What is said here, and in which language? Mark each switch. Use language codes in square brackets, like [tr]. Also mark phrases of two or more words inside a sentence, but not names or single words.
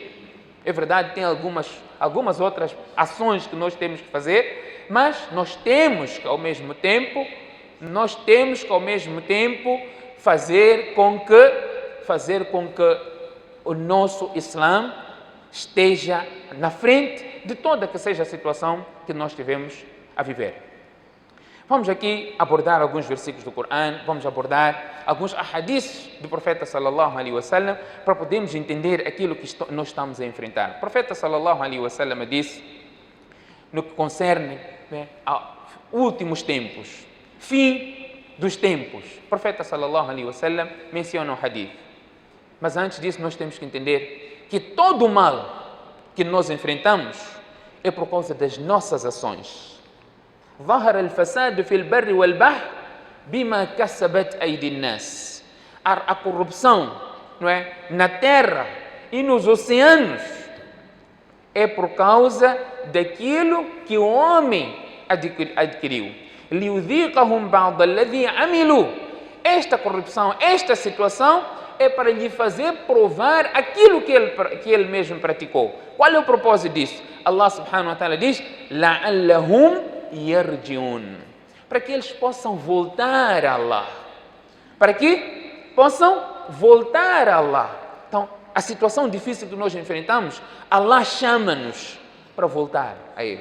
[pt] É verdade, tem algumas outras ações que nós temos que fazer, mas nós temos que ao mesmo tempo fazer com que o nosso Islã esteja na frente de toda que seja a situação que nós tivemos a viver. Vamos aqui abordar alguns versículos do Corão, vamos abordar alguns ahadiths do profeta [ar] صلى الله عليه وسلم [pt] para podermos entender aquilo que nós estamos a enfrentar. O profeta [ar] صلى الله عليه وسلم [pt] disse no que concerne a últimos tempos, fim dos tempos. O profeta [ar] صلى الله عليه وسلم [pt] menciona um hadith. Mas antes disso nós temos que entender que todo o mal que nós enfrentamos é por causa das nossas ações. [ar] ظهر الفساد في البر والبحر بما كسبت أيدي الناس. [pt] A corrupção, não é, na terra e nos oceanos é por causa daquilo que o homem adquiriu. [ar] ليذيقهم بعض الذي عملوا. [pt] Esta corrupção, esta situação é para lhe fazer provar aquilo que ele mesmo praticou. Qual é o propósito disso? Allah [ar] سبحانه وتعالى [pt] diz: [ar] لعلهم يرجعون, [pt] para que eles possam voltar a Allah. Para quê? possam voltar a Allah. Então, a situação difícil que nós enfrentamos, Allah chama-nos para voltar a Ele.